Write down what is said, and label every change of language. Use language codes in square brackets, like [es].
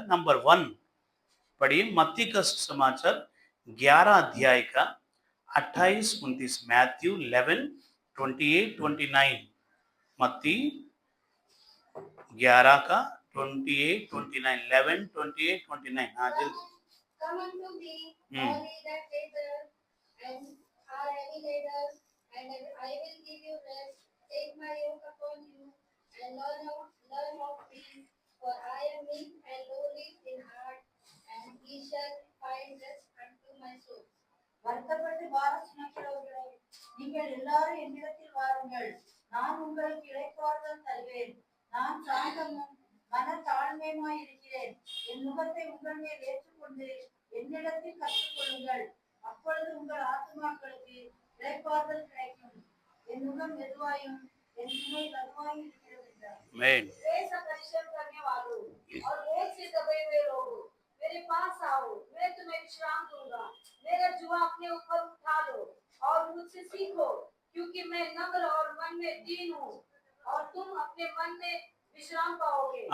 [hi] Number 1 पढ़िए, मत्ती का सुसमाचार 11 अध्याय का 28-29, मैथ्यू 11:28-29, मत्ती 11 का 28-29, 11:28-29। हाँ जल्दी। [en] Come unto me, all ye that labor and are heavy laden, and I will give you rest. Take my yoke upon you, and learn of me, for I am meek and lowly in heart, and ye shall find rest unto my soul. [ta] வருத்தப்பட்டு பாரம் சுமக்கிறவர்களே, நீங்கள் எல்லாரும் என்னிடத்தில் வாருங்கள், நான் உங்களுக்கு இளைப்பாறுதல் தருவேன். நான் சாந்தமும் மனத்தாழ்மையுமாய் இருக்கிறேன். என் நுகத்தை உங்கள் மேல் ஏற்றுக்கொண்டு என்னிடத்தில் கற்றுக்கொள்ளுங்கள், அப்பொழுது உங்கள் ஆத்துமாக்களுக்கு இளைப்பாறுதல் கிடைக்கும். என் நுகம் மெதுவாயும் என் சுமை லகுவாயும் இருக்கிறது என்றார்। [hi] परिश्रम करने वालों और बोझ से दबे हुए लोगों, मेरे पास आओ, मैं तुम्हें विश्राम दूंगा। मेरा जुआ अपने ऊपर उठा लो और मुझसे सीखो, क्योंकि मैं नम्र और मन में दीन हूँ, और तुम अपने मन में विश्राम पाओगे।